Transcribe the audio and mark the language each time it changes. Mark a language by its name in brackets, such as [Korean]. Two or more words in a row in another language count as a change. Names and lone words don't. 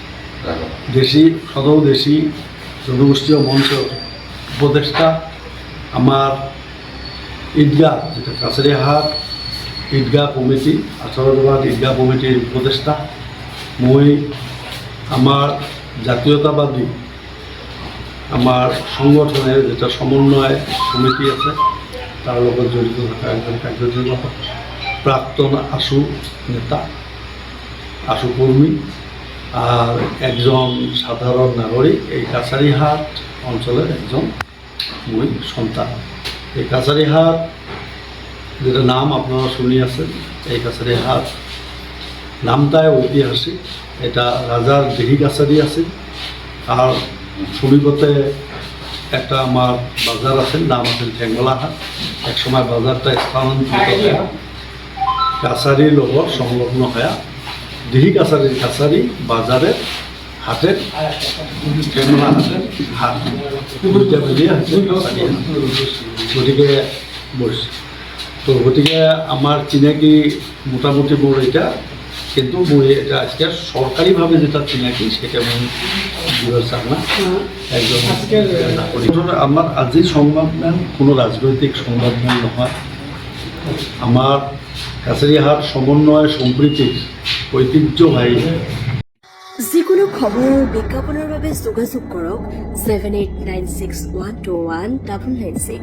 [Assamese] দেশী জনগোষ্ঠীয় মঞ্চৰ উপদেষ্টা, আমাৰ ঈদগাহ যেটা কাছাৰীহাট ঈদগাহ কমিটি, 18 জামাত ঈদগাহ কমিটিৰ উপদেষ্টা, মই আমাৰ জাতীয়তাবাদী আমাৰ সংগঠনের যেটা সমন্বয় সমিতি আছে তাৰ লগত জড়িত থকা একজন কাৰ্যনিৰ্বাহক, প্ৰাক্তন আশু নেতা, আশু কর্মী, আর একজন সাধারণ নাগরিক। এই কাছাৰীহাট অঞ্চলের একজন মই সন্তান। এই কাছাৰীহাট যেটা নাম আপনারা শুনি আছেন, এই কাছাৰীহাট নামটাই ঐতিহাসিক। [Bangla] এটা রাজার দেহি কাছারি আছে, আর সমীপতে একটা আমার বাজার আছে, নাম আছে ঠেঙ্গলাহাট। একসময় বাজারটা স্থানান্তরিত হয়ে কাছারির লগত সংলগ্ন হয়ে দেহি কাছারি বাজারের হাটের ঠেঙ্গলা হাটের হাট দুইটা মিলিয়ে হচ্ছে কাছাৰীহাট। গতিকে বলছি তো, [Assamese] গতিকে আমার চিনাকি মোটামুটি মোৰ এটা কিন্তু মই এটা আজকে সরকারিভাবে যেটা চিনাকি সেটা মই বিরল শর্মা একজন নাগরিক। আমার আজির সংবাদমেল কোনো রাজনৈতিক সংবাদমেল নহয়, আমার কাছাৰীহাট সমন্বয় সম্প্ৰীতিৰ ঐতিহ্যবাহী। যিকোনো খবৰ বিজ্ঞাপনৰ বাবে যোগাযোগ কৰক 7896121996।